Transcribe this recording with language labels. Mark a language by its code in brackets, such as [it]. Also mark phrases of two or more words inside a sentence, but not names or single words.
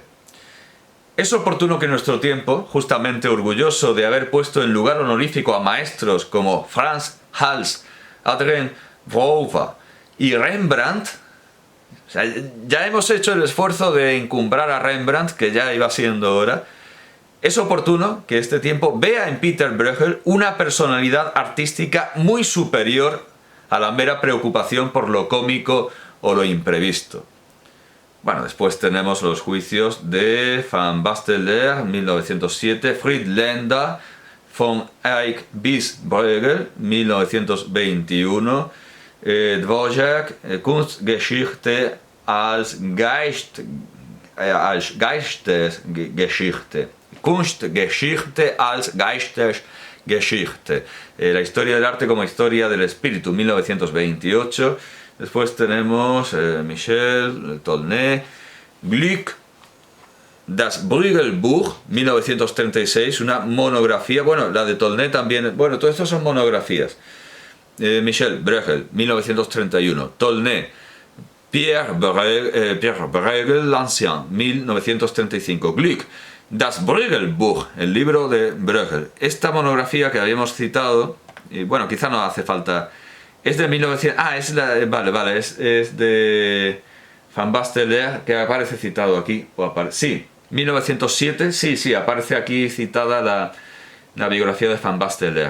[es] Es oportuno que nuestro tiempo, justamente orgulloso de haber puesto en lugar honorífico a maestros como Frans Hals, Adrien Verhoeven y Rembrandt, o sea, ya hemos hecho el esfuerzo de encumbrar a Rembrandt, que ya iba siendo hora. Es oportuno que este tiempo vea en Peter Bruegel una personalidad artística muy superior a la mera preocupación por lo cómico o lo imprevisto. Bueno, después tenemos los juicios de Van Basteler, 1907, Friedländer, von Eyck bis Bruegel, 1921, Dvořák, Kunstgeschichte als Geistesgeschichte. Kunstgeschichte als Geistesgeschichte. La historia del arte como historia del espíritu, 1928. Después tenemos Michel, Tolné, Gluck, Das Bruegel-Buch, 1936, una monografía. Bueno, la de Tolné también. Bueno, todo esto son monografías. Michel, Bruegel, 1931. Tolné, Pierre Bruegel l'Ancien, 1935. Gluck, Das Bruegel-Buch, el libro de Bruegel. Esta monografía que habíamos citado, y bueno, quizá no hace falta Es de 1900... Ah, vale, es de Van Basteler, que aparece citado aquí. Sí, 1907, sí, aparece aquí citada la biografía de Van Basteler.